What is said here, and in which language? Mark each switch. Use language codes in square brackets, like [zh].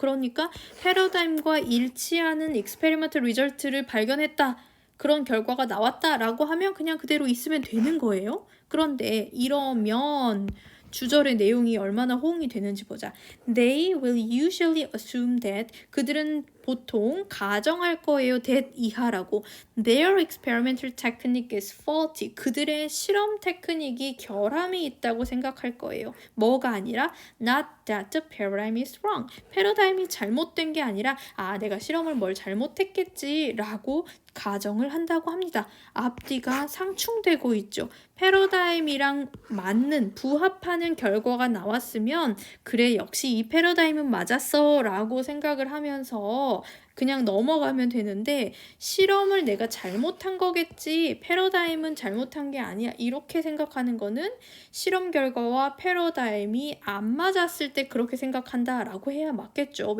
[ko] 그러니까 패러다임과 일치하는 [en] experimental result [ko] 를 발견했다. 그런 결과가 나왔다라고 하면 그냥 그대로 있으면 되는 거예요. 그런데 이러면 주절의 내용이 얼마나 호응이 되는지 보자. [en] They will usually assume that, [ko] 그들은 보통 가정할 거예요. that 이하라고. [en] Their experimental technique is faulty. [ko] 그들의 실험 테크닉이 결함이 있다고 생각할 거예요. 뭐가 아니라 [en] not that the paradigm is wrong. [ko] 패러다임이 잘못된 게 아니라 내가 실험을 뭘 잘못했겠지 라고 가정을 한다고 합니다. 앞뒤가 상충되고 있죠. 패러다임이랑 맞는 부합하는 결과가 나왔으면 그래 역시 이 패러다임은 맞았어 라고 생각을 하면서 그냥 넘어가면 되는데 실험을 내가 잘못한 거겠지 패러다임은 잘못한 게 아니야 이렇게 생각하는 거는 실험 결과와 패러다임이 안 맞았을 때 그렇게 생각한다 라고 해야 맞겠죠.